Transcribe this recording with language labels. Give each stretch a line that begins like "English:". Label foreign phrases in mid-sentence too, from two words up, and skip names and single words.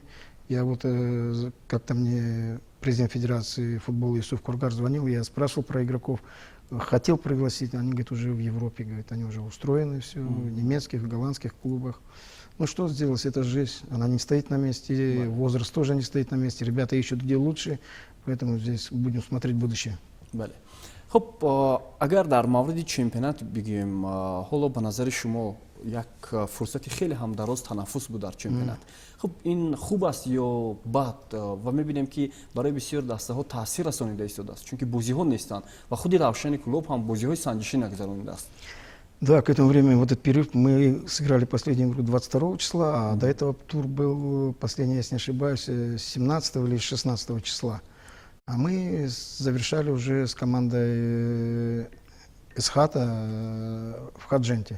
Russian: Я вот как-то мне президент Федерации футбола Юсуф Кургар звонил, я спрашивал про игроков, хотел пригласить, они, говорят, уже в Европе, говорят, они уже устроены, все, в немецких, в голландских клубах. Ну что сделать, это жизнь, она не стоит на месте, возраст тоже не стоит на месте, ребята ищут где лучше, поэтому здесь будем смотреть будущее.
Tajik: خب اگر در مورد چمپیونات بگیم حالا به نظر شما یک فرصت خیلی هم دراز تنفس بود در چمپیونات. خب این خوب است یا بد و میبینیم که برای بسیار دسته ها تاثیر رسانیده ایستاده است چون که بازی ها نیستند و خودی روشن کلوب هم بازی های سنجشی نگذرانیده است.
Russian: Да, к этому времени, вот этот перерыв, мы сыграли последнюю игру 22 числа, а до этого тур был, последний, если не ошибаюсь, 17 или 16 числа. А мы завершали уже с командой Эсхата в Хадженте.